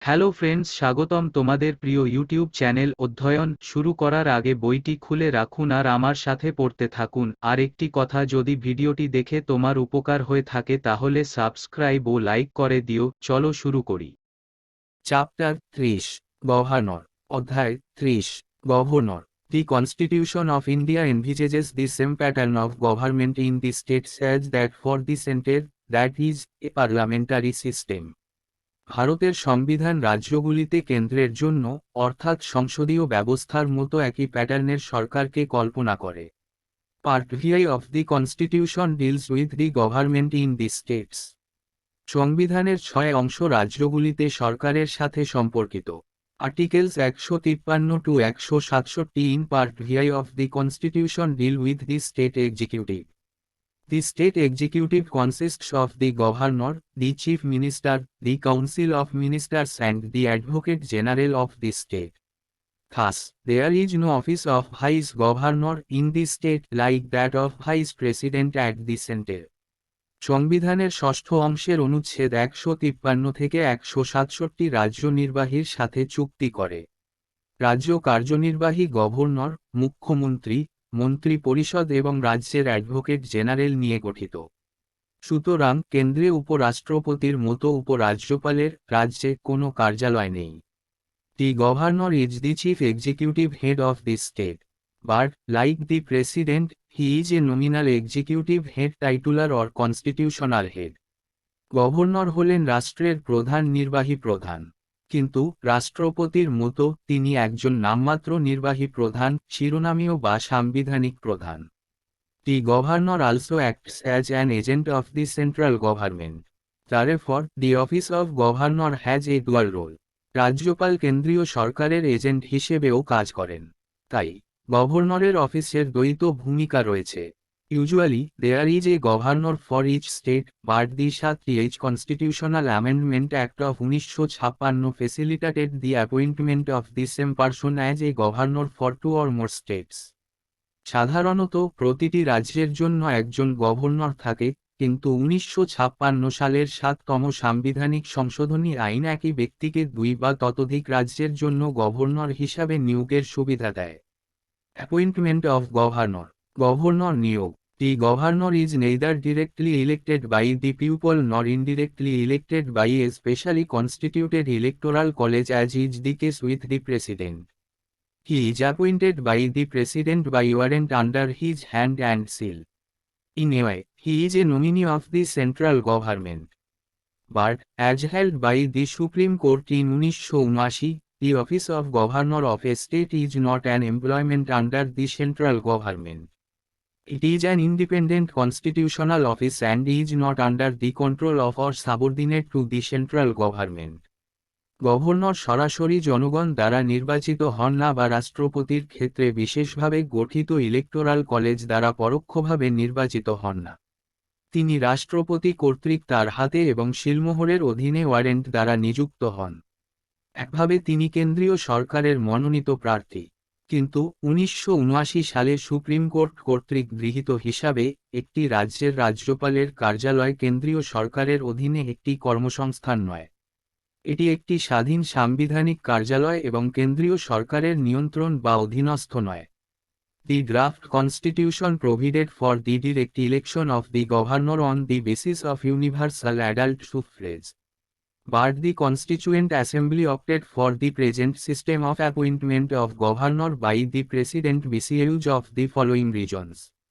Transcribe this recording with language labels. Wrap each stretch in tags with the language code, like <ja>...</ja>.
<bn>Hello friends, স্বাগতম তোমাদের প্রিয় ইউটিউব চ্যানেল অধ্যয়ন শুরু করার আগে বইটি খুলে রাখুন আর আমার সাথে পড়তে থাকুন। আর একটি কথা, যদি ভিডিওটি দেখে তোমার উপকার হয়ে থাকে তাহলে সাবস্ক্রাইব ও লাইক করে দিও। চলো শুরু করি।</bn> <en>chapter 30 governor</en> <bn>অধ্যায় 30</bn> <en>Governor The Constitution of India envisages the same pattern of government in the states as that for the center, that is, a parliamentary system.</en> <bn>ভারতের সংবিধান রাজ্যগুলিতে কেন্দ্রের জন্য অর্থাৎ সংসদীয় ব্যবস্থার মতো একই প্যাটার্নের সরকারকে কল্পনা করে।</bn> <en>Part VI of the Constitution deals with the government in the states.</en> <bn>সংবিধানের 6 অংশ রাজ্যগুলিতে সরকারের সাথে সম্পর্কিত।</bn> <en>Articles 153 to 167 in Part VI of the Constitution deal with the state executive. The state executive consists of the governor, the chief minister, the council of ministers and the advocate general of the state. Thus, there is no office of vice governor in the state like that of vice president at the center.</en> <bn>সংবিধানের ষষ্ঠ অংশের অনুচ্ছেদ 153 থেকে 167 রাজ্য নির্বাহীর সাথে চুক্তি করে। রাজ্য কার্যনির্বাহী গভর্নর, মুখ্যমন্ত্রী, মন্ত্রী পরিষদ এবং রাজ্যের অ্যাডভোকেট জেনারেল নিয়ে গঠিত। সুতরাং কেন্দ্রে উপরাষ্ট্রপতির মতো উপরাজ্যপালের রাজ্যে কোনো কার্যালয় নেই।</bn> <en>The governor is the chief executive head of the state. But, like the president, he is a nominal executive head titular or constitutional head.</en> <bn>Governor হলেন রাষ্ট্রের প্রধান নির্বাহী প্রধান। কিন্তু রাষ্ট্রপতির মতো তিনি একজন নামমাত্র নির্বাহী প্রধান, শিরোনামীয় বা সাংবিধানিক প্রধান।</bn> <en>The governor also acts as an agent of the central government. Therefore, the office of governor has a dual role.</en> <bn>রাজ্যপাল কেন্দ্রীয় সরকারের এজেন্ট হিসেবেও কাজ করেন। তাই গভর্নরের অফিসের দ্বৈত ভূমিকা রয়েছে।</bn> <en>Usually, there is a governor for each state, but the 7th Constitutional Amendment Act of 1956 facilitated the appointment of the same person as a governor for 2 or more states.</en> <bn>সাধারণত প্রতিটি রাজ্যের জন্য একজন গভর্নর থাকে, কিন্তু 1956 সালের 7তম সাংবিধানিক সংশোধনী আইন একই ব্যক্তিকে 2 বা ততোধিক রাজ্যের জন্য গভর্নর হিসাবে নিয়োগের সুবিধা দেয়।</bn> <en>appointment of governor governor</en> <bn>নিয়োগ।</bn> <en>The governor is neither directly elected by the people nor indirectly elected by a specially constituted electoral college as is the case with the president. He is appointed by the president by warrant under his hand and seal. In a way, he is a nominee of the central government. But, as held by the Supreme Court in 1979, the office of governor of a state is not an employment under the central government. It is an independent constitutional office and is not under the control of or subordinate to the central government.</en> <bn>Governor সরাসরি জনগণ দ্বারা নির্বাচিত হন না বা রাষ্ট্রপতির ক্ষেত্রে বিশেষভাবে গঠিত ইলেকটোরাল কলেজ দ্বারা পরোক্ষভাবে নির্বাচিত হন না। তিনি রাষ্ট্রপতি কর্তৃক তার হাতে এবং শিলমোহরের অধীনে ওয়ারেন্ট দ্বারা নিযুক্ত হন। একভাবে তিনি কেন্দ্রীয় সরকারের মনোনীত প্রার্থী। কিন্তু 1979 সালে সুপ্রিম কোর্ট কর্তৃক গৃহীত হিসাবে, একটি রাজ্যের রাজ্যপালের কার্যালয় কেন্দ্রীয় সরকারের অধীনে একটি কর্মসংস্থান নয়। এটি একটি স্বাধীন সাংবিধানিক কার্যালয় এবং কেন্দ্রীয় সরকারের নিয়ন্ত্রণ বা অধীনস্থ নয়।</bn> <en>The draft constitution provided for the direct election of the governor on the basis of universal adult suffrage. But the Constituent Assembly opted for the present system of appointment of governor by the president because of the following reasons.</en>